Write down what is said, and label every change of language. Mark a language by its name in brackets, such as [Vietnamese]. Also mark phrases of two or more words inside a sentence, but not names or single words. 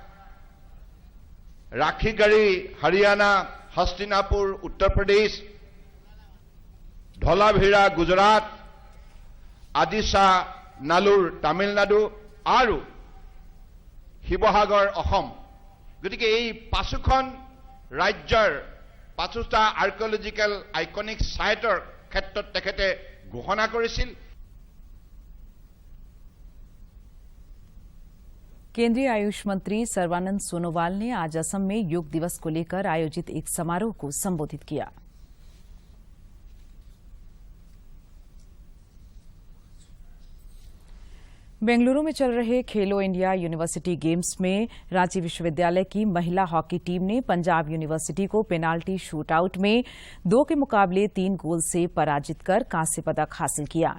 [Assamese] ৰাখিগাড়ী হৰিয়ানা হস্তিনাপুৰ উত্তৰ প্ৰদেশ ধলাভিৰা গুজৰাট আদিশা নালুৰ তামিলনাডু আৰু শিৱসাগৰ অসম গতিকে এই 5খন ৰাজ্যৰ 5টা [English] archaeological iconic siteৰ [Assamese] ক্ষেত্ৰত তেখেতে ঘোষণা কৰিছিল। [Hindi] केंद्रीय आयुष मंत्री सर्बानंद सोनोवाल ने आज असम में योग दिवस को लेकर आयोजित एक समारोह को संबोधित किया। बेंगलुरु में चल रहे खेलो इंडिया यूनिवर्सिटी गेम्स में रांची विश्वविद्यालय की महिला हॉकी टीम ने पंजाब यूनिवर्सिटी को [English] penalty shootout [Hindi] में 2 के मुकाबले 3 गोल से पराजित कर कांस्य पदक हासिल किया।